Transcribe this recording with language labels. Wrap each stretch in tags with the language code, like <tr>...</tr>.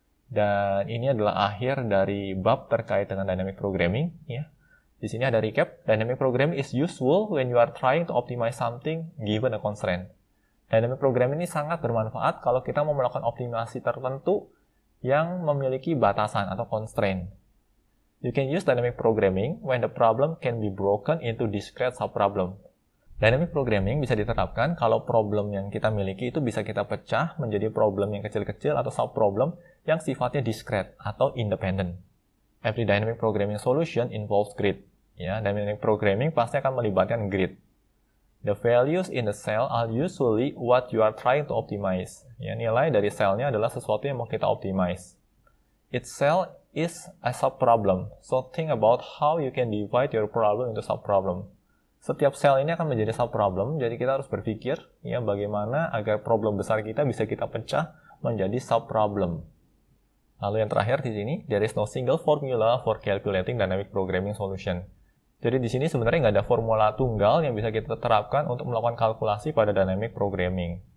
<id>Dan ini adalah akhir dari bab terkait dengan dynamic programming, ya. Di sini ada recap.</id> <en>Dynamic programming is useful when you are trying to optimize something given a constraint.</en> <id>Dynamic programming ini sangat bermanfaat kalau kita mau melakukan optimasi tertentu yang memiliki batasan atau constraint.</id> <en>You can use dynamic programming when the problem can be broken into discrete subproblem.</en> <id>Dynamic programming bisa diterapkan kalau problem yang kita miliki itu bisa kita pecah menjadi problem yang kecil-kecil atau subproblem yang sifatnya discrete atau independent.</id> <en>Every dynamic programming solution involves grid.</en> <id>Ya, dynamic programming pasti akan melibatkan grid.</id> <en>The values in the cell are usually what you are trying to optimize.</en> <id>Ya, nilai dari selnya adalah sesuatu yang mau kita optimize.</id> <en>Each cell is a subproblem, so think about how you can divide your problem into subproblem.</en> <id>Setiap sel ini akan menjadi subproblem, jadi kita harus berpikir ya bagaimana agar problem besar kita bisa kita pecah menjadi subproblem. Lalu yang terakhir di sini,</id> <en>there is no single formula for calculating dynamic programming solution.</en> <id>Jadi di sini sebenarnya nggak ada formula tunggal yang bisa kita terapkan untuk melakukan kalkulasi pada dynamic programming.</id>